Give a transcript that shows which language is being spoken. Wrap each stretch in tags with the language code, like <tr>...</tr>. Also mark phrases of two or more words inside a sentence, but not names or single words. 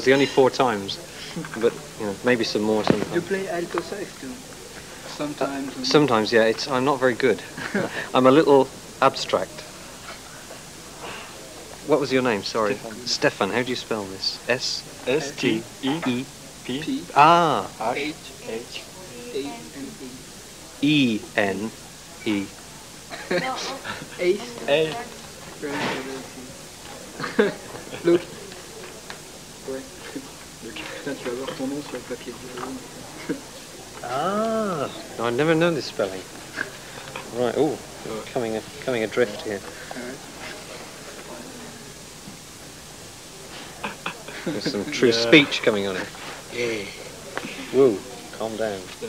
<en>The only 4 times, but maybe some more You sometimes. play alto sax too? Sometimes. Sometimes, yeah. I'm not very good. I'm a little abstract. What was your name? Sorry, Stefan. How do you spell this? S-T-E-P. P. Ah, H. A-N-E. E-N-E. Ace. Look.</en> <fr>Ouais. Putain, tu vas voir ton nom sur le papier de violon.</fr> <en>Ah, no, I've never known this spelling. Right. Oh, coming adrift here. There's some true speech coming on here. Woo, calm down.</en>